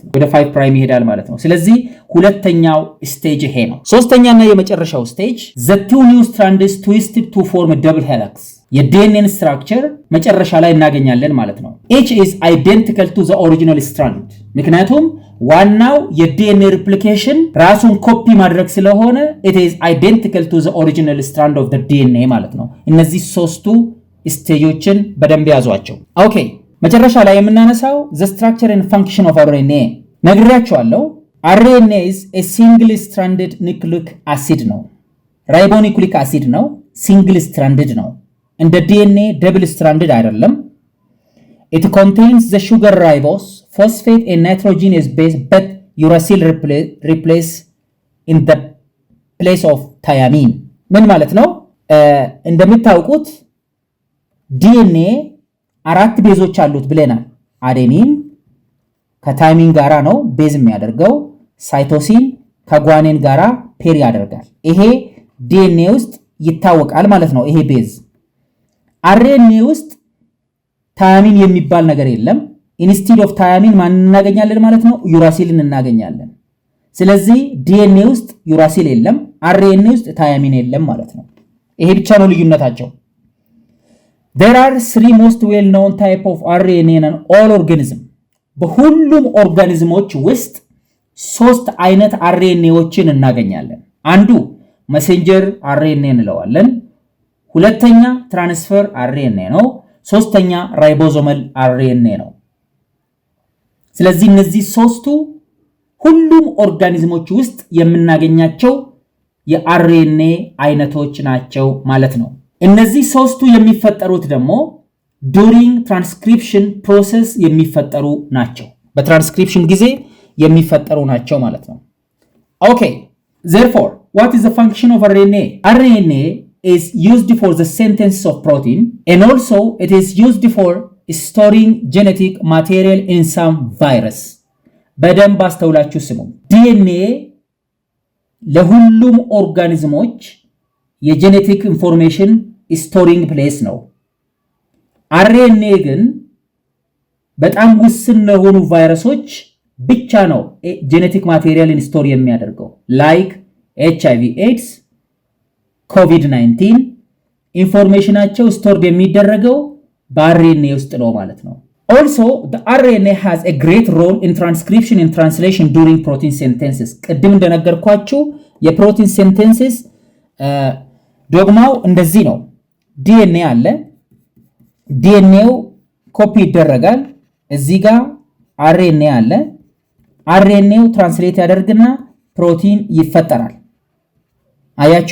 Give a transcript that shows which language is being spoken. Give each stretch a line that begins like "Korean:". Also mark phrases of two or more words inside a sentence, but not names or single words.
Amharic: ማለት ነው። ስለዚህ ሁለተኛው ስቴጅ ይሄ ነው። ሶስተኛና የመጨረሻው ስቴጅ
English: the two new strands twisted to form a double helix
Amharic: የዲኤንኤን ስትራክቸር መጨረሻ ላይ እናገኛለን ማለት ነው።
English: each is identical to the original strand
Amharic: ምክንያቱም ዋናው የዲኤንኤ ሪፕሊኬሽን ራሱን ኮፒ ማድረግ ስለሆነ
English: it is identical to the original strand of the DNA
Amharic: ማለት ነው። እነዚህ ሶስቱ ስቴጆችን በደንብ ያዟቸው። ኦኬ መጨረሻ ላይ የምናነሳው
English: the structure and function of RNA
Amharic: ነግራችኋለሁ።
English: RNA is a single stranded nucleic acid
Amharic: ነው። ራይቦኒክሊክ አሲድ ነው።
English: single stranded
Amharic: ነው። እንደ DNA
English: double stranded
Amharic: አይደለም።
English: it contains the sugar ribose phosphate and nitrogenous base but uracil replace in the place of thiamine
Amharic: ምን ማለት ነው? እንደምታውቁት DNA አራት ቤዞች አሉት ብለናል። አዴኒን ከታይሚን ጋራ ነው ቤዝ የሚያደርገው። ሳይቶሲን ከጓኒን ጋራ ፔር ያደርጋል። ይሄ ዲኤንኤ ውስጥ ይታወቃል ማለት ነው። ይሄ ቤዝ አርኤንኤ ውስጥ ታያሚን የሚባል ነገር የለም።
English: instead of thiamine
Amharic: ማን እናገኛለን ማለት ነው? ዩራሲልን እናገኛለን። ስለዚህ ዲኤንኤ ውስጥ ዩራሲል የለም፣ አርኤንኤ ውስጥ ታያሚን የለም ማለት ነው። ይሄ ብቻ ነው ልዩነታቸው።
English: There are 3 most well known type of RNA in all organism.
Amharic: በሁሉም ኦርጋኒዝሞች ውስጥ 3 አይነት አርኤንኤዎችን እናገኛለን። አንዱ
English: messenger RNA
Amharic: እንለዋለን። ሁለተኛ
English: transfer RNA
Amharic: ነው። ሶስተኛ
English: ribosomal RNA
Amharic: ነው። ስለዚህ እነዚህ ሶስቱ ሁሉም ኦርጋኒዝሞች ውስጥ የምናገኛቸው የአርኤንኤ አይነቶች ናቸው ማለት ነው። እነዚህ ሶስቱ የሚፈጠሩት ደግሞ
English: during transcription process
Amharic: የሚፈጠሩ ናቸው። በትራንስክሪፕሽን ጊዜ የሚፈጠሩ ናቸው ማለት ነው። ኦኬ
English: therefore what is the function of RNA? RNA is used for the synthesis of protein and also it is used for storing genetic material in some virus.
Amharic: በደንብ አስተውላችሁ ስሙ። DNA ለሁሉም ኦርጋኒዝሞች የጄኔቲክ
English: information storing place
Amharic: ነው። አርኤንኤ ግን በጣም ውስን ለሆኑ ቫይረሶች ብቻ ነው ጄኔቲክ ማቴሪያልን ስቶር የሚያደርገው። ላይክ HIV ኤድስ፣ ኮቪድ-19 ኢንፎርሜሽናቸው ስቶርድ የሚደረገው በአርኤንኤ ውስጥ ነው ማለት ነው።
English: Also, the RNA has a great role in transcription and translation during protein synthesis.
Amharic: ቅድም እንደነገርኳችሁ የፕሮቲን ሲንቴሲስ ዶግማው እንደዚህ ነው። ዲኤንኤ አለ። ዲኤንኤው ኮፒ ይደረጋል። እዚህ ጋር አርኤንኤ አለ። አርኤንኤው ትራንስሌት ያደርግና ፕሮቲን ይፈጠራል። አያችሁ?